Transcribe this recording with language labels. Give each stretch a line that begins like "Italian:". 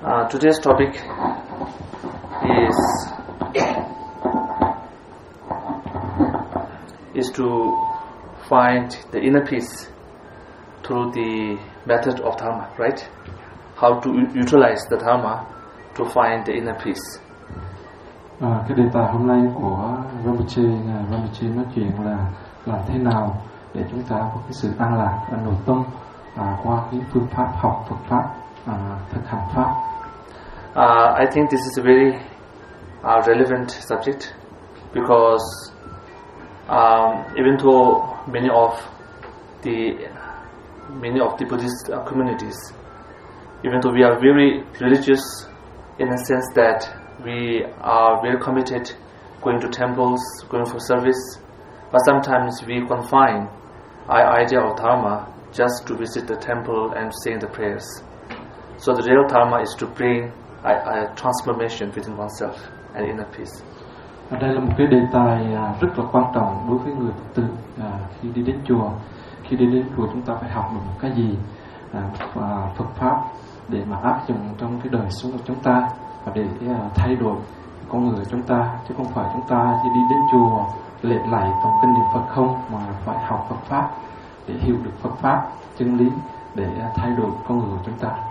English: Today's topic is to find the inner peace through the method of Dharma, right? How to utilize the Dharma to find the inner peace.
Vietnamese: Cái đề tài hôm nay của Rinpoche, Rinpoche nói chuyện là làm thế nào để chúng ta có cái sự an lạc, an nội tâm qua cái phương pháp học Phật pháp, thực hành pháp.
English: I think this is a very relevant subject, because even though many of the Buddhist communities, even though we are very religious in a sense that we are very committed going to temples, going for service, but sometimes we confine our idea of Dharma just to visit the temple and saying the prayers. So the real Dharma is to bring a transformation within oneself and inner peace.
Vietnamese: Đây là một cái đề tài rất là quan trọng đối với người Phật tử. Khi đi đến chùa, khi đi đến chùa chúng ta phải học được cái gì và Phật pháp để mà áp dụng trong cái đời sống của chúng ta và để thay đổi con người của chúng ta, chứ không phải chúng ta chỉ đi đến chùa lễ lạy tụng kinh niệm Phật không, mà phải học Phật pháp để hiểu được Phật pháp chân lý để thay đổi con người của chúng ta.